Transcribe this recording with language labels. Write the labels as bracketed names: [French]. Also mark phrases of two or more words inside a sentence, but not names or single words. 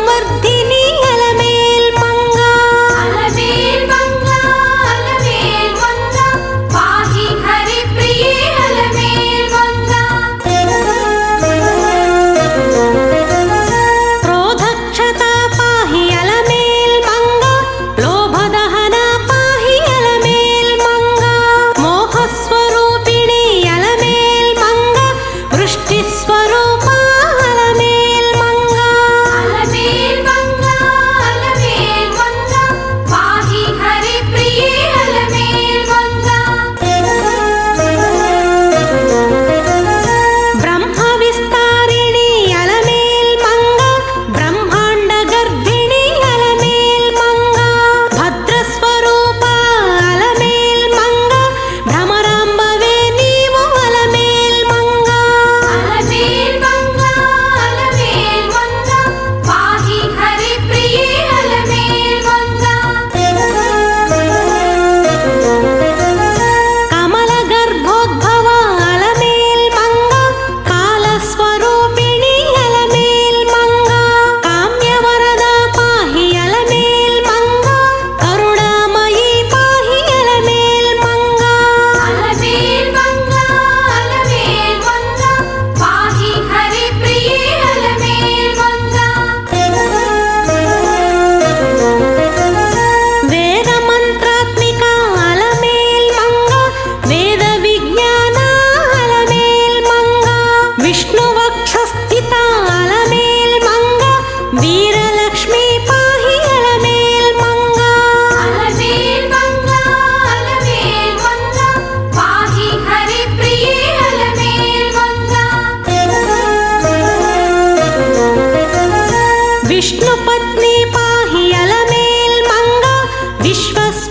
[Sanskrit] विष्णुवर्धिनि अलमेल मंगा अलमेल मंगा अलमेल मंगा पाहि हरिप्रिये अलमेल मंगा क्रोधक्षता पाहि अलमेल मंगा लोभदहना पाहि अलमेल मंगा मोहस्वरूपिणी अलमेल मंगा वृष्टिस्वरूपा अलमेल मंगा अलमेल मंगा अलमेल मंगा पाहि हरिप्रिये अलमेल मंगा ब्रह्मविस्तारिणी अलमेल मंगा ब्रह्मांड गर्भिणी अलमेल मंगा भद्रस्वरूपा अलमेल मंगा [Telugu] భ్రమరాంబవే నీవు [Sanskrit] अलमेल मंगा अलमेल मंगा अलमेल मंगा पाहि हरिप्रिये अलमेल मंगा कमल गर्भोद्भव अलमेल मंगा कालस्वरूपिणी अलमेल मंगा काम्यवरदा पाहि अलमेल मंगा करुणामयी पाहि अलमेल मंगा अलमेल मंगा अलमेल मंगा पाहि हरिप्रिये अलमेल मंगा वेद मंत्रात्मिका अलमेल मंगा वेद विज्ञाना अलमेल मंगा विष्णु वक्षस्थिता अलमेल मंगा वीरलक्ष्मी पाहि अलमेल मंगा अलमेल मंगा अलमेल मंगा पाहि हरिप्रिये अलमेल मंगा विष्णु पत्नी पाहि अलमेल मंगा विश्व